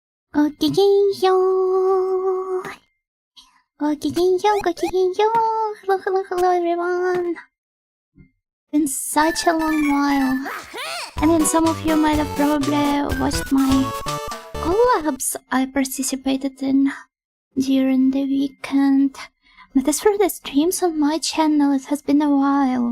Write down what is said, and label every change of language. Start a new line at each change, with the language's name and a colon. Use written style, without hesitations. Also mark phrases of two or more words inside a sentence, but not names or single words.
Japanese: Go-ki-gen-yo! Go-ki-gen-yo, go-ki-gen-yo!
English: Hello, hello, hello everyone! Been such a long while. I mean, some of you might have probably watched my collabs I participated in during the weekend. But as for the streams on my channel, it has been a while.